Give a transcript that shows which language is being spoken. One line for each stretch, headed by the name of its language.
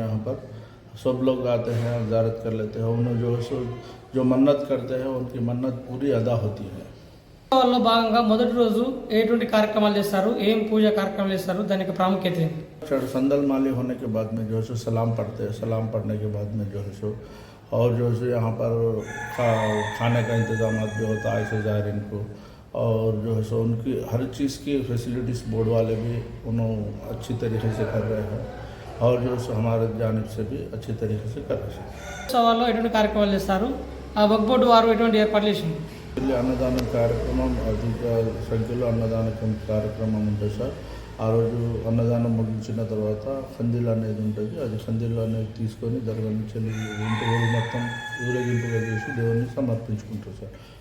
Hindi: यहाँ पर सब लोग आते हैं, ज़ियारत कर लेते हैं. उन्हें जो है सो जो मन्नत करते हैं उनकी मन्नत पूरी अदा होती है.
Telugu: లో భాగంగా మొదటి రోజు ఎటువంటి కార్యక్రమాలు చేస్తారు, ఏం పూజ కార్యక్రమాలు చేస్తారు, దానికి ప్రాముఖ్యత ఏంటి?
Hindi: संदल माली होने के बाद में जो है सो सलाम पढ़ते हैं. सलाम पढ़ने के बाद में जो है सो और जो है यहाँ पर खाने का इंतज़ाम भी होता है ऐसे ज़ायरीन को. और जो है सो उनकी हर चीज़ की फैसिलिटीज़ बोर्ड वाले भी उन्होंने अच्छी तरीके से कर रहे हैं. और जो है हमारे जानिब से भी अच्छी तरीके से कर रहे हैं.
Telugu: ఉత్సవాల్లో ఎటువంటి కార్యక్రమాలు చేస్తారు, వక్ఫ్ బోర్డు వారు ఎటువంటి ఏర్పాట్లు చేసింది? అన్నదాన కార్యక్రమం అధిక సంఖ్యలో అన్నదాన కార్యక్రమం ఉంటుంది సార్. ఆ రోజు అన్నదానం ముగించిన తర్వాత ఖందీల్ అనేది ఉంటుంది. అది ఖందీల్ అనేది తీసుకొని దర్గా నుంచి ఇంటి ఊరు మొత్తం ఊరేగింపుగా చేసి దేవుడిని సమర్పించుకుంటారు సార్.